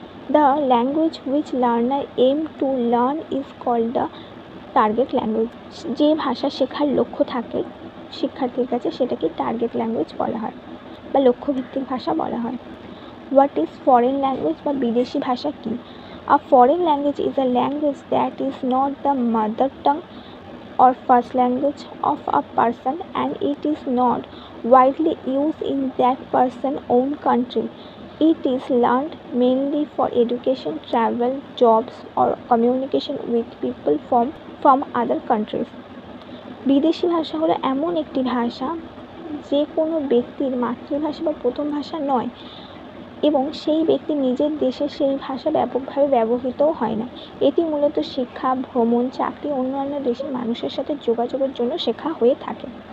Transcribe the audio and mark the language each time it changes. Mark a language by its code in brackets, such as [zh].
[en] The language which learner aim to learn is called the target language. [bn] যে ভাষা শেখার লক্ষ্য থাকে শিক্ষার্থীর কাছে সেটাকে টার্গেট ল্যাঙ্গুয়েজ বলা হয় বা লক্ষ্যভিত্তিক ভাষা বলা হয়। [en] what is foreign language [bn] বা বিদেশি ভাষা কী? [en] A foreign language is a language that is not the mother tongue or first language of a person and it is not widely used in that person's own country. It is learned mainly for education, travel, jobs or communication with people from other countries. [bn] বিদেশি ভাষা হলো এমন একটি ভাষা যে কোনো ব্যক্তির মাতৃভাষা বা প্রথম ভাষা নয় এবং সেই ব্যক্তি নিজের দেশে সেই ভাষা ব্যাপকভাবে ব্যবহৃতও হয় না। এটি মূলত শিক্ষা, ভ্রমণ, চাকরি, অন্যান্য দেশের মানুষের সাথে যোগাযোগের জন্য শেখা হয়ে থাকে।